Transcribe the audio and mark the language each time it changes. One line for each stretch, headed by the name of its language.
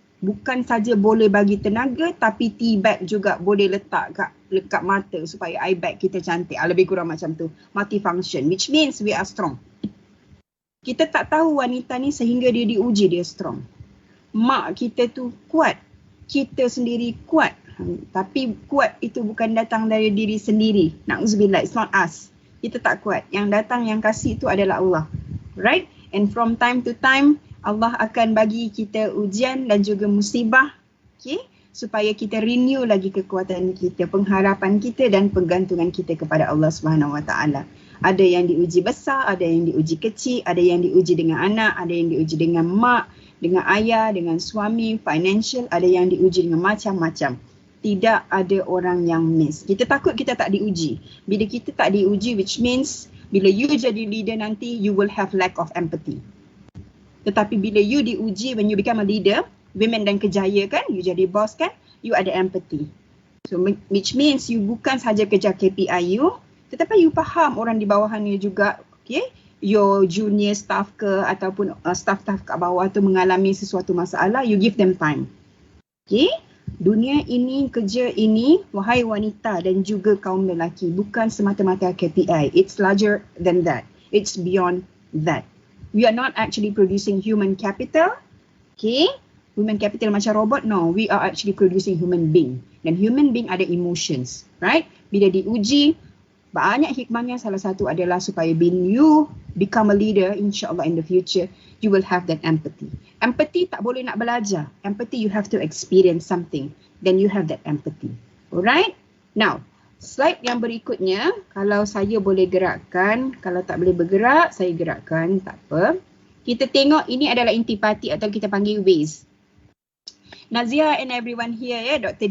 Malay: Bukan saja boleh bagi tenaga, tapi tea bag juga boleh letak kat mata supaya eye bag kita cantik. Lebih kurang macam tu.
English: Multifunction, which means we are strong.
Malay: Kita tak tahu wanita ni sehingga dia diuji dia strong. Mak kita tu kuat. Kita sendiri kuat. Tapi kuat itu bukan datang dari diri sendiri.
English: Na'udzubillah, it's not us.
Malay: Kita tak kuat. Yang datang, yang kasih itu adalah Allah. Right? And
English: from time to time,
Malay: Allah akan bagi kita ujian dan juga musibah, okay, supaya kita renew lagi kekuatan kita, pengharapan kita dan pergantungan kita kepada Allah Subhanahu Wa Taala. Ada yang diuji besar, ada yang diuji kecil, ada yang diuji dengan anak, ada yang diuji dengan mak, dengan ayah, dengan suami, financial, ada yang diuji dengan macam-macam. tidak ada orang yang miss. Kita takut kita tak diuji. Bila kita tak diuji,
English: which means bila you jadi leader nanti, you will have lack of empathy.
Malay: Tetapi bila you diuji,
English: when you become a leader,
Malay: women dan kejaya kan, you jadi boss kan, you ada empathy.
English: So which means
Malay: you bukan sahaja kejar KPI you, tetapi you faham orang di bawahan you juga, okay? Your junior staff ke ataupun staff-staff kat bawah tu mengalami sesuatu masalah,
English: you give them time.
Malay: Okay? Dunia ini, kerja ini, wahai wanita dan juga kaum lelaki, bukan semata-mata KPI.
English: It's larger than that. It's beyond that. We are not actually producing human capital. Okay? Human capital macam robot? No, we are actually producing human being.
Malay: Dan human being ada emotions.
English: Right?
Malay: Bila diuji, banyak hikmahnya, salah satu adalah supaya
English: when you become a leader, insyaAllah in the future, you will have that empathy.
Malay: Empathy tak boleh nak belajar.
English: Empathy you have to experience something. Then you have that empathy. Alright?
Malay: Now, slide yang berikutnya, kalau saya boleh gerakkan, kalau tak boleh bergerak, saya gerakkan, tak apa. Kita tengok ini adalah intipati atau kita panggil ways.
English: Nazia and everyone here, ya, Dr.